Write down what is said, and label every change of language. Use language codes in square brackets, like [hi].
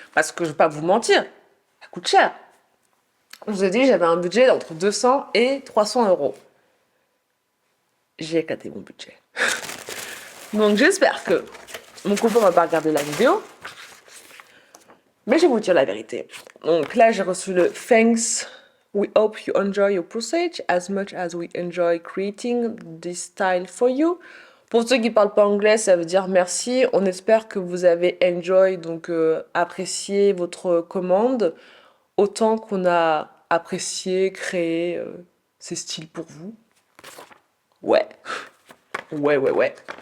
[fr] Parce que je vais pas vous mentir, ça coûte cher. Je vous ai dit, j'avais un budget entre 200 et 300 euros. J'ai éclaté mon budget. Donc j'espère que mon copain va pas regarder la vidéo. Mais je vais vous dire la vérité. Donc là, j'ai reçu le Thanks. [en] We hope you enjoy your process as much as we enjoy creating this style for you. [fr] Pour ceux qui parlent pas anglais, ça veut dire merci. On espère que vous avez enjoy, donc apprécié votre commande autant qu'on a apprécié, créé ces styles pour vous. Ouais. Ouais, ouais, ouais.